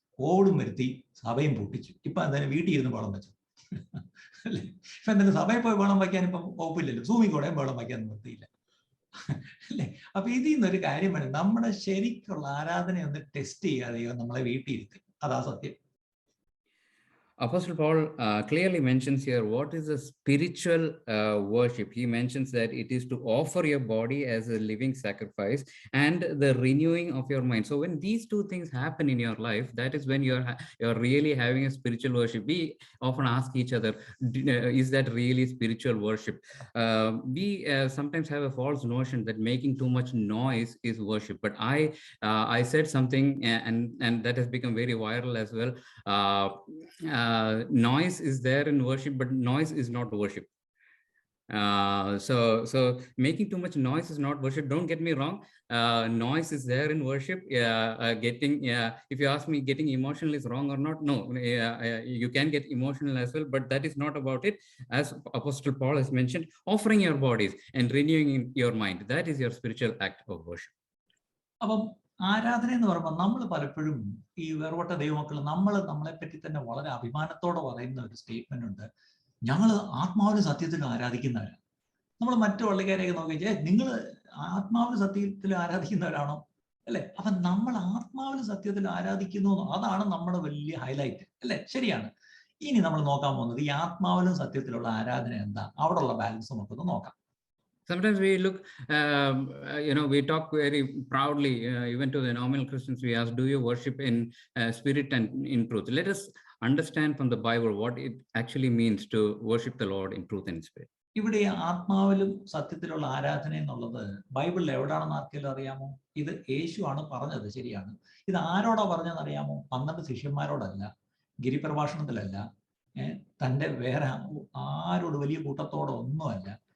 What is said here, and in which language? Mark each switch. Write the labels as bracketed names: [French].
[Malayalam] ഓടും വരുത്തി സഭയും പൊട്ടിച്ചു. ഇപ്പൊ എന്തായാലും വീട്ടിൽ ഇരുന്ന് ബഹളം വെച്ചു അല്ലേ? ഇപ്പൊ എന്തായാലും സഭയിൽ പോയി ബഹളം വയ്ക്കാൻ ഇപ്പം വകുപ്പില്ലല്ലോ, സൂമിൽ കൂടെ ബഹളം വയ്ക്കാൻ നിർത്തിയില്ല അല്ലേ? അപ്പൊ ഇതിൽ നിന്നൊരു കാര്യം വേണം, നമ്മുടെ ശരിക്കുള്ള ആരാധനയൊന്ന് ടെസ്റ്റ് ചെയ്യാതെയോ നമ്മളെ വീട്ടിൽ ഇരുത്തി. അതാ സത്യം. [English] Apostle Paul clearly mentions here what is a spiritual worship. He mentions that it is to offer your body as a living sacrifice and the renewing of your mind. So when these two things happen in your life, that is when you're really having a spiritual worship. We often ask each other, is that really spiritual worship? We sometimes have a false notion that making too much noise is worship. But I said something and that has become very viral as well. Noise is there in worship, but noise is not worship. So making too much noise is not worship. Don't get me wrong. Noise is there in worship. If you ask me, getting emotional is wrong or not? No, you can get emotional as well, but that is not about it. As Apostle Paul has mentioned, offering your bodies and renewing your mind, that is your spiritual act of worship. [Malayalam] അപ്പം ആരാധന എന്ന് പറയുമ്പോൾ നമ്മൾ പലപ്പോഴും ഈ വേർപെട്ട ദൈവമക്കൾ നമ്മളെ പറ്റി തന്നെ വളരെ അഭിമാനത്തോടെ പറയുന്ന ഒരു സ്റ്റേറ്റ്മെന്റ് ഉണ്ട്, ഞങ്ങൾ ആത്മാവിലും സത്യത്തിലും ആരാധിക്കുന്നവരാണ്. നമ്മൾ മറ്റു പള്ളിക്കാരെയൊക്കെ നോക്കിച്ചാൽ നിങ്ങൾ ആത്മാവിലും സത്യത്തിലും ആരാധിക്കുന്നവരാണോ അല്ലെ? അപ്പൊ നമ്മൾ ആത്മാവിലും സത്യത്തിലും ആരാധിക്കുന്നു, അതാണ് നമ്മുടെ വലിയ ഹൈലൈറ്റ് അല്ലെ? ശരിയാണ്. ഇനി നമ്മൾ നോക്കാൻ പോകുന്നത് ഈ ആത്മാവിലും സത്യത്തിലുള്ള ആരാധന എന്താ, അവിടെയുള്ള ബാലൻസ് നമുക്കൊന്ന് നോക്കാം. [English] Sometimes we look, we talk very proudly, even to the nominal Christians, we ask, do you worship in spirit and in truth? Let us understand from the Bible what it actually means to worship the Lord in truth and spirit. [Malayalam] ഇവിടെ ആത്മാവിലും സത്യത്തിലുള്ള ആരാധന എന്നുള്ളത് ബൈബിളിൽ എവിടാണെന്ന് ആർക്കെങ്കിലും അറിയാമോ? ഇത് യേശു ആണ് പറഞ്ഞത്, ശരിയാണ്. ഇത് ആരോടാ പറഞ്ഞതെന്ന് അറിയാമോ? 12 ശിഷ്യന്മാരോടല്ല, ഗിരിപ്രഭാഷണത്തിലല്ല, തൻ്റെ വേറെ ആരോട് വലിയ കൂട്ടത്തോടെ ഒന്നുമല്ല.